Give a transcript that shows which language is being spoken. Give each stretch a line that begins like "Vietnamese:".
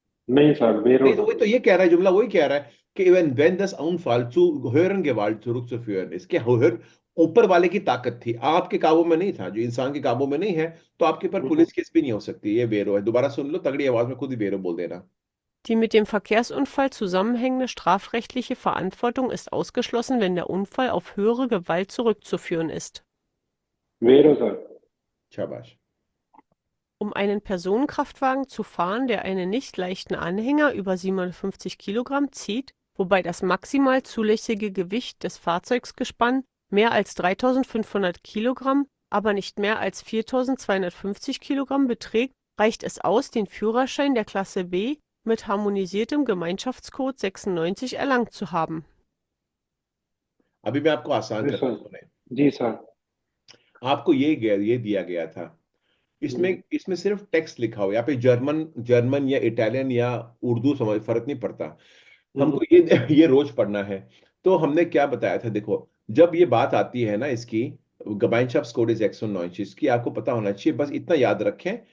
Hindi: नहीं सर, नहीं
Italian: वेरो
Hindi: तो सर। वही तो ये कह रहा है, जुमला वही कह रहा है कि
German: wenn das Unfall zu höheren Gewalt zurückzuführen ist,
Hindi: कि ऊपर वाले की ताकत थी, आपके काबू में नहीं था, जो इंसान के काबू में नहीं है, तो आपके ऊपर पुलिस केस भी नहीं हो सकती, ये बेरो है। दोबारा सुन लो तगड़ी आवाज में, खुद ही बेरो बोल देना।
German: Die mit dem Verkehrsunfall zusammenhängende strafrechtliche Verantwortung ist ausgeschlossen, wenn der Unfall auf höhere Gewalt zurückzuführen ist.
Hindi: वेरो sir. शाबाश।
German: Um einen Personenkraftwagen zu fahren, der einen nicht leichten Anhänger über 750 Kilogramm zieht, wobei das maximal zulässige Gewicht des Fahrzeugsgespann mehr als 3.500 Kilogramm, aber nicht mehr als 4.250 Kilogramm beträgt, reicht es aus, den Führerschein der Klasse B mit harmonisiertem Gemeinschaftscode 96 erlangt zu haben.
Hindi: अभी मैं आपको आसान जी करता sir. हूं, सुने। जी sir. आपको ये दिया गया था, इसमें इसमें सिर्फ टेक्स्ट लिखा हो, यहाँ पे जर्मन जर्मन या इटालियन या उर्दू, समझ फर्क नहीं पड़ता। हमको ये रोज पढ़ना है। तो हमने क्या बताया था, देखो जब ये बात आती है ना इसकी, Gemeinschaftscode कोड इज 190, इसकी आपको पता होना चाहिए, बस इतना याद रखें।